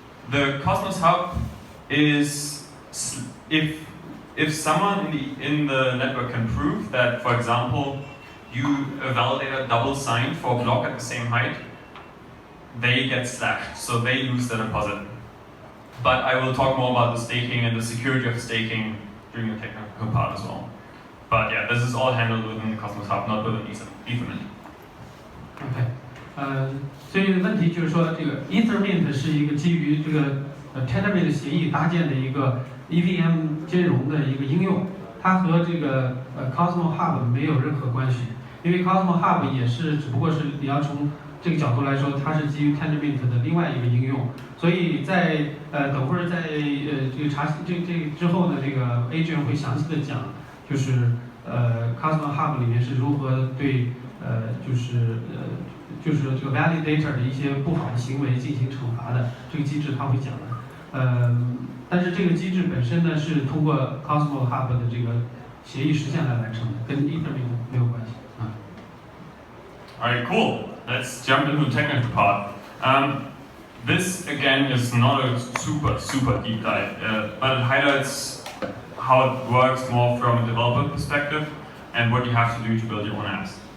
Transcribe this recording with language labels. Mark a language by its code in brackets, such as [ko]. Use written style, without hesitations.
[en] The Cosmos Hub is if someone in the network can prove that, for example, a validator double signed for a block at the same height, they get slashed, so they lose their deposit. But I will talk more about the staking and the security of staking during the technical part as well. But yeah, this is all handled within the Cosmos Hub, not within Ethermint. [zh] OK，所以问题就是说，这个 Ethermint 是一个基于这个Tendermint 协议搭建的一个 EVM 兼容的一个应用，它和这个Cosmos Hub 没有任何关系，因为 Cosmos Hub 也是只不过是你要从这个角度来说，它是基于 Tendermint 的另外一个应用，所以在等会儿在这个这之后呢，这个 Adrian 会详细的讲，就是 Cosmos Hub 里面是如何对就是这个 validator 的一些不好的行为进行惩罚的这个机制，他会讲的。但是这个机制本身呢是通过 Cosmos Hub 的这个协议实现来完成的，跟 Ethermint 没有关系啊。 [en] Alright, cool. Let's jump into the technical part. This again is not a super deep dive, but it highlights how it works more from a developer perspective and what you have to do to build your own apps.